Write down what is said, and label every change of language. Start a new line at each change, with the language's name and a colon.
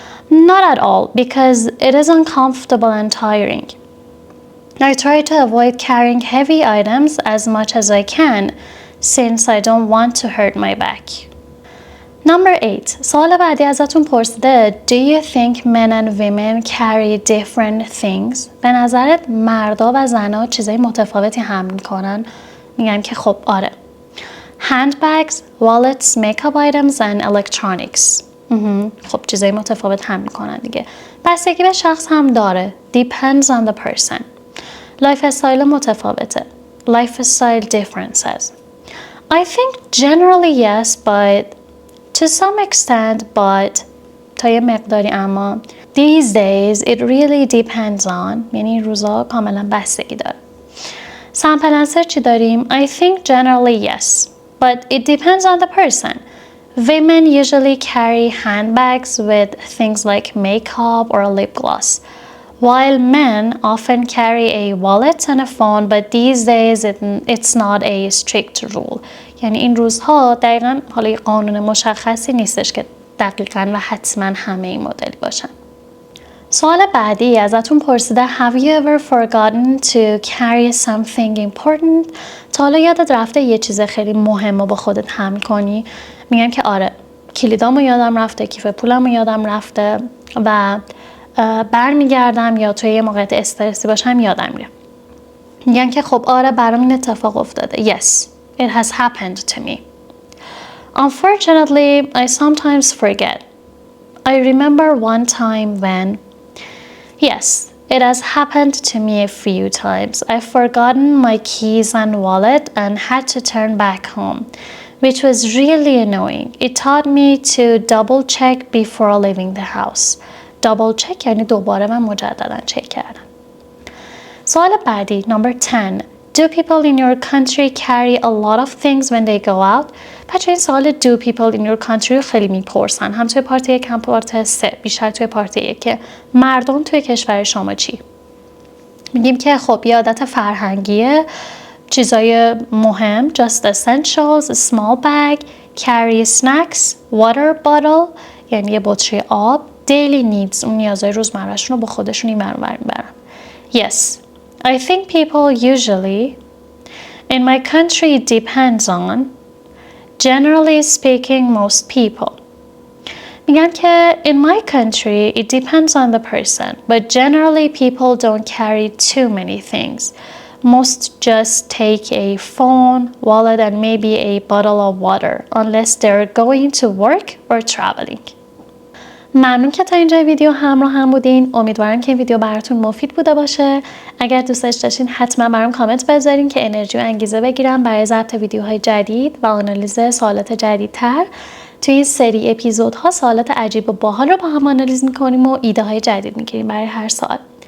English: Not at all because it is uncomfortable and tiring. I try to avoid carrying heavy items as much as I can since I don't want to hurt my back. Number 8.
Persian: سوال بعدی ازتون پرسیده
English: Do you think men and women carry different things?
Persian: به نظرت مردا و زنا چیزای متفاوتی حمل میکنن؟ میگم که خب آره.
English: Handbags, wallets, makeup items and electronics.
Persian: خب چیزای متفاوت حمل میکنن دیگه. بستگی به شخص هم داره.
English: Depends on the person.
Persian: لایف استایل متفاوته.
English: Lifestyle differences. I think generally yes, but to some extent, but
Persian: تا یه مقداری اما
English: these days it really depends on
Persian: یعنی روزا کاملا بستگی داره. سامپل انسر چی داریم؟
English: I think generally yes, but it depends on the person. Women usually carry handbags with things like makeup or lip gloss. While men often carry a wallet and a phone, but these days it's not a strict rule.
Persian: یعنی این روزها دقیقاً حالا قانون مشخصی نیستش که دقیقاً و حتماً همه این مدلی باشن. سوال بعدی ازتون پرسیده
English: Have you ever forgotten to carry something important?
Persian: تا حالا یادت رفته یه چیز خیلی مهم رو با خودت حمل کنی؟ میگم که آره. کلیدامو یادم رفته، کیف پولمو یادم رفته و برمیگردم یا توی یه موقعیت استرسی باشم یادم میره. میگن که خب آره برام این اتفاق افتاده.
English: Yes, it has happened to me. Unfortunately, I sometimes forget. I remember one time when, yes, it has happened to me a few times. I've forgotten my keys and wallet and had to turn back home. which was really annoying. It taught me to double check before leaving the house. double check
Persian: یعنی دوباره من مجددا چک کردم. سوال بعدی number 10.
English: Do people in your country carry a lot of things when they go out?
Persian: بچه این سوال
English: do people in your country
Persian: رو خیلی میپرسن. هم توی پارت 1 هم پارت 3. بیشتر توی پارت 1 که مردم توی کشور شما چی؟ میگیم که خب یه عادت فرهنگیه، چیزای مهم
English: just essentials, a small bag, carry snacks, water bottle
Persian: یعنی یه بطری آب،
English: daily needs
Persian: اون نیازهای روزمرهشون رو با خودشون این ور اون ور میبرن.
English: Yes, I think people usually in my country it depends on generally speaking most people.
Persian: میگن که
English: in my country it depends on the person but generally people don't carry too many things. Most just take a phone, wallet and maybe a bottle of water unless they're going to work or traveling.
Persian: ممنون که تا اینجا ویدیو همراه هم بودین. امیدوارم که این ویدیو براتون مفید بوده باشه. اگر دوستش داشتین حتما برام کامنت بذارین که انرژی و انگیزه بگیرم برای ضبط ویدیوهای جدید و آنالیز سوالات جدیدتر. توی این سری اپیزودها سوالات عجیب و باحال رو با هم آنالیز میکنیم و ایده های جدید میگیریم برای هر سوال.